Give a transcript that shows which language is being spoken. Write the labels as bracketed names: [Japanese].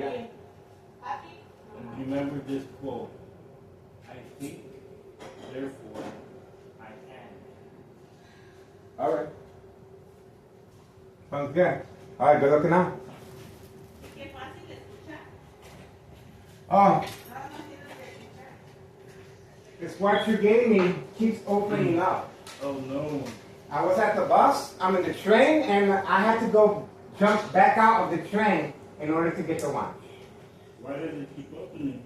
[English] Yeah. you happy? And remember this quote: I think, therefore I am. All right. Sounds good. All right, good looking out. [Spanish] Qué fácil de escuchar. [English] Oh, [Spanish] Nada más tienes que escuchar. [English] this what you gave me keeps opening up. Oh no. I was at the bus, I'm in the train, and I had to go jump back out of the train in order to get the lunch. Why does it keep opening?